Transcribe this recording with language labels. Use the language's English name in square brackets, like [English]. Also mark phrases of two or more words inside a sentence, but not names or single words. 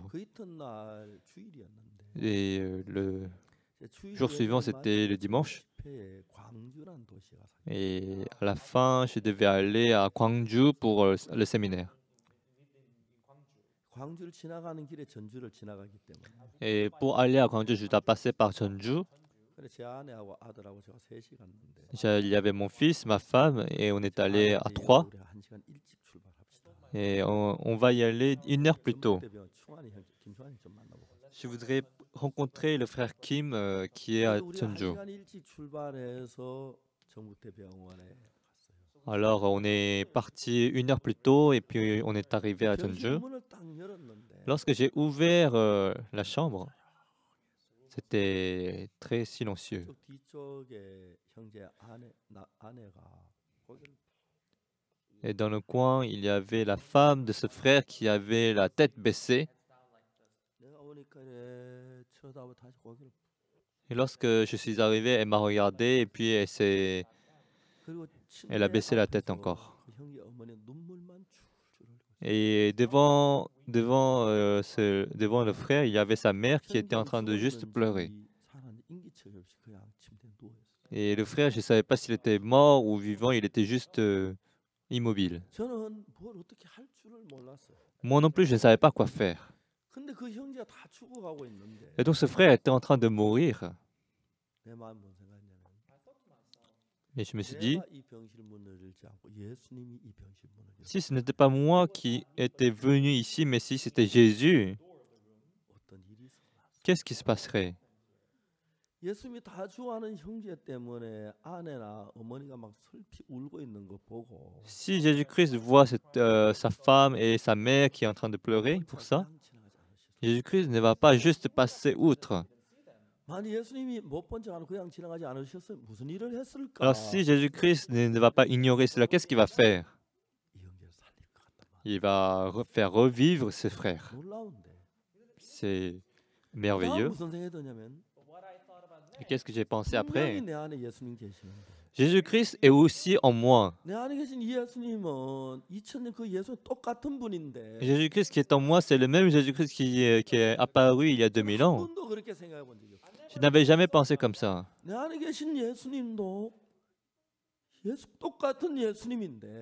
[Korean] 그 이튿날 주일이었는데 [French] Et le jour suivant, c'était le dimanche. [Korean] 광주라는 도시가 [French] Et à la fin, je devais aller à Gwangju pour le séminaire. [Korean] 광주를 지나가는 길에 전주를 지나가기 때문에 [French] Et pour aller à Gwangju, je dois passer par Jeonju. [Korean] 그래 제 아내하고 아들하고 제가 셋이 갔는데 [French] Il y avait mon fils, ma femme, et on est allé à 3. [Korean] 우리 1시간 일찍 출발합시다. [French] Et on va y aller 1 heure plus tôt. [Korean] 전북대병원 충환이 형 김충환이 좀 만나보고. [French] Je voudrais rencontrer le frère Kim qui est à [Korean] 우리 [French] Jeonju. [Korean] 1시간 일찍 출발해서 전북대병원에 갔어요. [French] Alors on est parti 1 heure plus tôt et puis on est arrivé à [Korean] 병실 [French] Jeonju. [Korean] 문을 딱 열었는데 [French] Lorsque j'ai ouvert la chambre, c'était très silencieux. [Korean] 저 뒤쪽에 형제 아내가 고개를 [French] Et dans le coin, il y avait la femme de ce frère qui avait la tête baissée. [Korean] 내가 오니까 이래 쳐다보고 다시 고개를 [French] Et lorsque je suis arrivé, elle m'a regardé et puis [Korean] 그리고 [French] elle a [Korean] 침대 [French] baissé la tête [Korean] 앞에서 [French] encore. [Korean] 그 형제 어머니 눈물만 줄줄 흘리고 [French] Et devant le frère, il y avait sa mère qui était en train de juste pleurer. [Korean] 사람 인기척이 없이 그냥 침대에 누워 있어요. [French] Et le frère, je ne savais pas s'il était mort ou vivant, il était juste immobile. [Korean] 저는 뭘 어떻게 할 줄을 몰랐어요. [French] Moi non plus, je ne savais pas quoi faire. [Korean] 근데 그 형제가 다 죽어가고 있는데 [French] Et donc ce frère était en train de mourir. [Korean] 내 마음 뭔 생각했냐면 [French] Et je me suis dit, [Korean] 내가 이 병실 문을 열지 않고 예수님이 이 병실 문을 열고 [French] si ce n'était pas moi qui étais venu ici, mais si c'était Jésus, [Korean] 어떤 일이 있었나. [French] qu'est-ce qui se passerait? [Korean] 예수님이 다 좋아하는 형제 때문에 아내나 어머니가 막 슬피 울고 있는 거 보고 [French] Si Jésus-Christ voit sa femme et sa mère qui est en train de pleurer pour ça, [Korean] 그냥 지나가지 않으셨어요. [French] Jésus-Christ ne va pas juste passer outre. [Korean] 만약 예수님이 못 본 척 하고 그냥 지나가지 않으셨으면 무슨 일을 했을까? [French] Alors si Jésus-Christ ne va pas ignorer cela, qu'est-ce qu'il va faire? [Korean] 이 형제를 살릴 것 같단 말이야. [French] Il va faire revivre ses frères. [Korean] 놀라운데. [French] C'est [Korean] 다음 [French] merveilleux. [Korean] 무슨 생각이 드냐면 [French] Et qu'est-ce que j'ai pensé [Korean] 분명히 [French] après? [Korean] 내 안에 예수님 계시는데 [French] Je Jésus-Christ est aussi en moi. [Korean] 내 안에 계신 이 예수님은 2000년 그 예수님 똑같은 분인데 [French] Jésus-Christ qui est en moi, c'est le même Jésus-Christ qui est apparu il y a [Korean] 저는 [French] 2000 [Korean] 한 [French] ans. [Korean] 번도 그렇게 생각해 본 적이 없어요. [French] Je n'avais jamais pensé comme ça. [Korean] 내 안에 계신 예수님도 똑같은 예수님인데